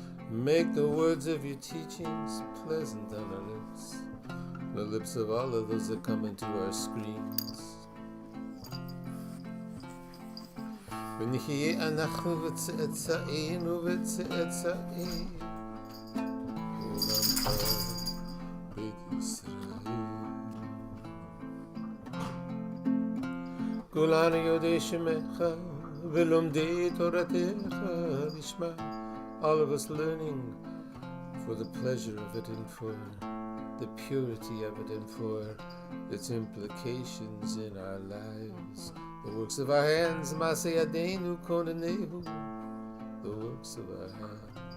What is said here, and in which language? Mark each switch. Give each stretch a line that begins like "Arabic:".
English: Make the words of your teachings pleasant on our lips, the lips of all of those that come into our screens.
Hebrew: ונחיה אנחנו וצאצאינו וצאצאי עולמך בית ישראל. כולנו יודעי שמך ולומדי תורתך לשמה.
English: All of us learning for the pleasure of it and for the purity of it and for its implications in our lives. The works of our hands,
Hebrew: Maseh Yadeinu Konenehu,
English: the works of our hands.